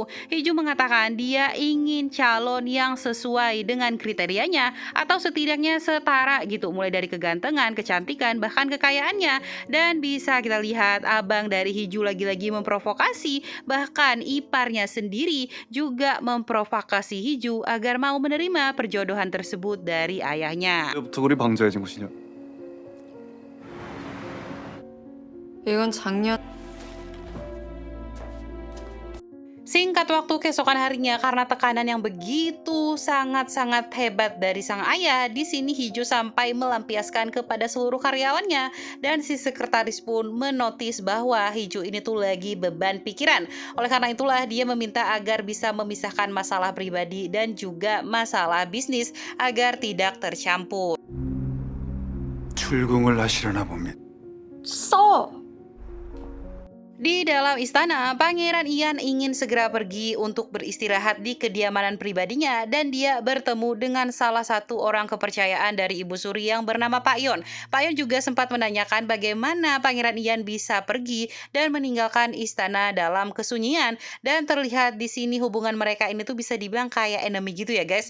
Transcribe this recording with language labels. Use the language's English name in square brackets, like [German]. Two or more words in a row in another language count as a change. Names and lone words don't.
[Indonesian] Hiju mengatakan dia ingin calon yang sesuai dengan kriterianya atau setidaknya setara gitu, mulai dari kegantengan, kecantikan, bahkan kekayaannya. Dan bisa kita lihat abang dari Hiju lagi-lagi memprovokasi, bahkan iparnya sendiri juga memprovokasi Hiju agar mau menerima perjodohan tersebut dari ayahnya. [Korean] 부터 우리 방자해진 것이냐? 이건 작년 [Indonesian] Singkat waktu keesokan harinya, karena tekanan yang begitu sangat-sangat hebat dari sang ayah, di sini Hiju sampai melampiaskan kepada seluruh karyawannya, dan si sekretaris pun menotis bahwa Hiju ini tuh lagi beban pikiran. Oleh karena itulah dia meminta agar bisa memisahkan masalah pribadi dan juga masalah bisnis agar tidak tercampur. [Korean] 출궁을 하시려나 봅니다. 써! [Indonesian] Di dalam istana, Pangeran Ian ingin segera pergi untuk beristirahat di kediaman pribadinya, dan dia bertemu dengan salah satu orang kepercayaan dari Ibu Suri yang bernama Pak Yon. Pak Yon juga sempat menanyakan bagaimana Pangeran Ian bisa pergi dan meninggalkan istana dalam kesunyian, dan terlihat di sini hubungan mereka ini tuh bisa dibilang kayak enemy gitu ya guys.